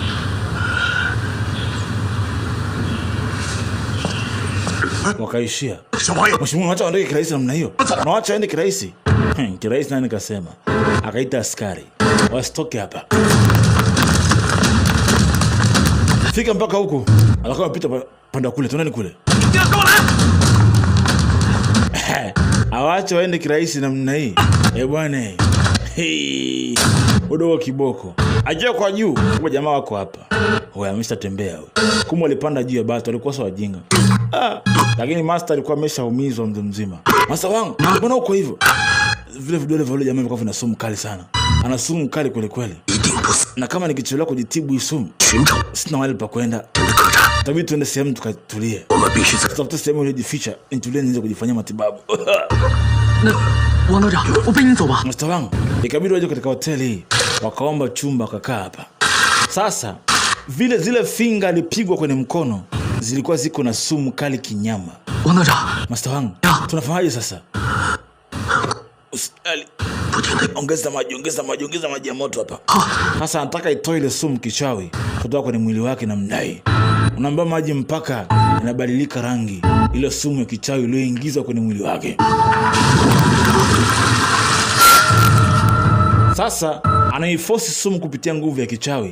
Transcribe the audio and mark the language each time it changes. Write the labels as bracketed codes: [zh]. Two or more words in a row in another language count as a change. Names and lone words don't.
[sw] Wakaishia. [zh] 小王爷， [sw] Mheshimiwa, wacha waondoke kirahisi namna hiyo. Na wacha waende kirahisi. Kirahisi nani kasema? Akaita askari. Wasitoke hapa. Fika mpaka huko. Alikuwa anapita panda kule, tunaeni kule. [zh] 你要跟我来！ [sw] Awache waende kirahisi namna hii. Bwana. Hey. Udogo kiboko. Ajia kwa juu. Kwa jamaa wako hapa. Wewe ameshatembea wewe. Kumbe walipanda juu ya batu, walikuwa sawa wajinga. Lakini master alikuwa ameshaumizwa mzima. Master wangu, mbona uko hivyo? Vile vidole vya yule jamaa vilikuwa vina sumu kali sana. Ana sumu kali kweli kweli. [zh] 一定不死， [sw] Na kama nikichelewa kujitibu hii sumu, [zh] 寻找 [sw] sina mahali pa kwenda. [zh] 真的客栈， [sw] Tabii tuende sehemu tukatulie. [zh] 我们必须在。 [sw] Tutafute sehemu iliyojificha, nitulie niweze kujifanyia matibabu. [zh] 那王道长，我背你走吧。 [sw] Master wangu, ikabidi waje katika hoteli hii. Wakaomba chumba wakakaa hapa. Sasa vile zile finga alipigwa kwenye mkono zilikuwa ziko na sumu kali kinyama. [zh] 王道长， [sw] Master wangu, tunafanyaje sasa? Usijali. [zh] 不停的 [sw] Ongeza maji ya moto hapa. Sasa anataka itoe ile sumu kichawi kutoka kwenye mwili wake na mdai. Unaambia maji mpaka inabadilika rangi. Ile sumu ya kichawi iliyoingizwa kwenye mwili wake. Sasa anaiforce sumu kupitia nguvu ya kichawi.